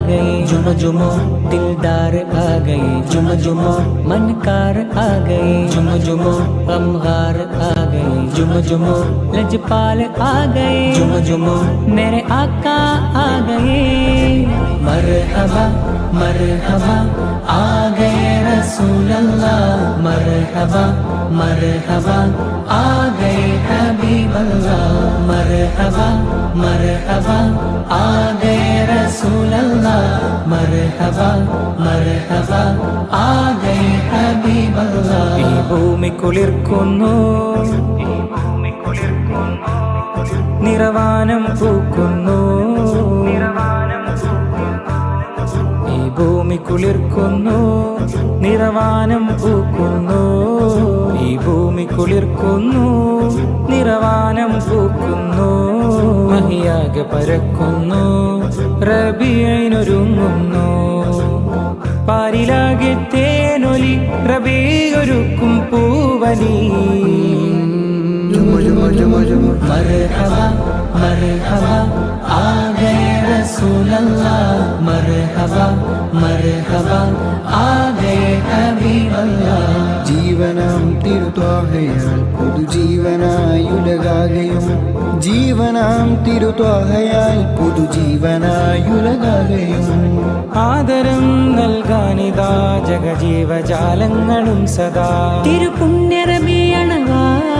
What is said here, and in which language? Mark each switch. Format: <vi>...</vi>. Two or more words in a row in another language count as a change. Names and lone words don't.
<ur>گئے، جھوم جھومو دلدار آ گئے، جھوم جھومو منکار آ گئے، جھوم جھومو غمگار آ گئے، جھوم جھومو لجپال آ گئے، جھوم جھومو میرے آقا آ گئے. مرحبا مرحبا آ گئے رسول اللہ، مرحبا مرحبا آ گئے حبیب اللہ، مرحبا مرحبا آ گئے رسول اللہ، مرحبا مرحبا آ گئے حبیب اللہ.</ur> <ml>ഈ ഭൂമി കുളിർക്കുന്നു, നിറവാനം പൂക്കുന്നു, ഈ ഭൂമി കുളിർക്കുന്നു, നിറവാനം പൂക്കുന്നു, ഈ ഭൂമി കുളിർക്കുന്നു, നിറവാനം പൂക്കുന്നു, മഹിയാകെ പരക്കുന്നു, റബീഇനൊരുങ്ങുന്നു, പാരിലാകെ തേനൊലി റബീയൊരുക്കും പൂവലി।</ml> <ur>مرحبا مرحبا آ گئے رسول اللہ، مرحبا مرحبا آ گئے حبیب اللہ.</ur> <ml>ജീവനാം തിരുത്വാഹയാൽ പുതുജീവനായുലകാകയും, ജീവനാം തിരുത്വാഹയാൽ പുതുജീവനായുലകാകയും, ആദരം നൽകാനിതാ ജഗജീവജാലങ്ങളും സദാ തിരുപുണ്യറബിയണവാ।</ml>